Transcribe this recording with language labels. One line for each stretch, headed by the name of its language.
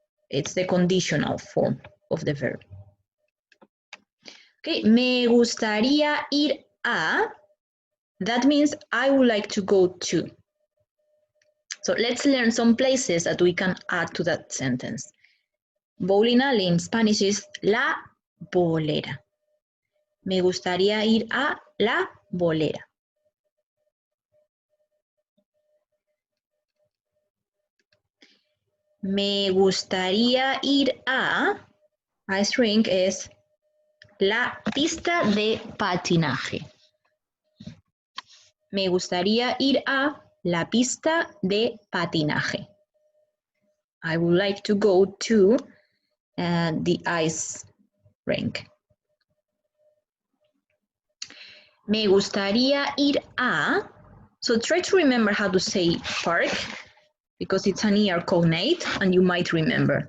English: It's the conditional form of the verb. Okay,
Spanish: me gustaría ir a,
English: that means I would like to go to. So let's learn some places that we can add to that sentence. Bowling in Spanish is la bolera.
Spanish: Me gustaría ir a la bolera. Me gustaría ir a,
English: ice rink
Spanish: es la pista de patinaje. Me gustaría ir a la pista de patinaje.
English: I would like to go to the ice rink.
Spanish: Me gustaría ir a,
English: so try to remember how to say park because it's an ER cognate and you might remember.